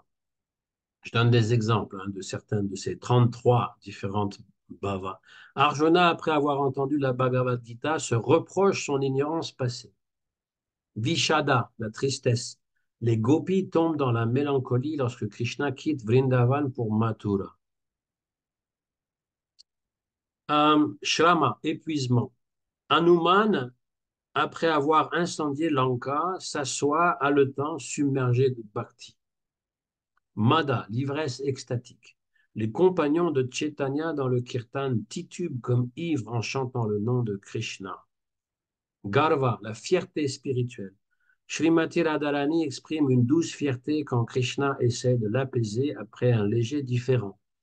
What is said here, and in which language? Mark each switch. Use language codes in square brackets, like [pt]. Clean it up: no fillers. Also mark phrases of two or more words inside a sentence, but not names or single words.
[fr] Je donne des exemples hein, de certains de ces 33 différentes bhavas. Arjuna, après avoir entendu la Bhagavad Gita, se reproche son ignorance passée. Vishada, la tristesse. Les gopis tombent dans la mélancolie lorsque Krishna quitte Vrindavan pour Mathura. Shrama, épuisement. Hanuman, après avoir incendié Lanka, s'assoit haletant, submergé de bhakti. Mada, l'ivresse extatique. Les compagnons de Chaitanya dans le kirtan titubent comme ivres en chantant le nom de Krishna. Garva, la fierté spirituelle. Srimati Radharani exprime une douce fierté quand Krishna essaie de l'apaiser après un léger différend.